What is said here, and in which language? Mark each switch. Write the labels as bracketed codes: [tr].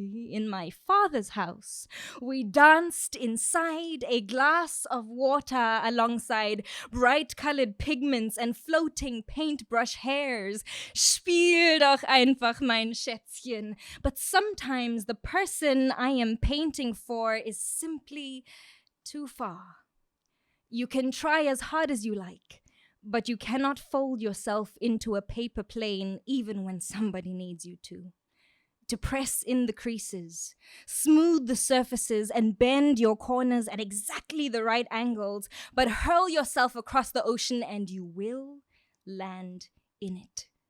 [en] In my father's house, we danced inside a glass of water alongside bright-colored pigments and floating paintbrush hairs. [de] Spiel doch einfach, mein Schätzchen. [en] But sometimes the person I am painting for is simply too far. You can try as hard as you like, but you cannot fold yourself into a paper plane even when somebody needs you to. To press in the creases, smooth the surfaces, and bend your corners at exactly the right angles, but hurl yourself across the ocean and you will land in it.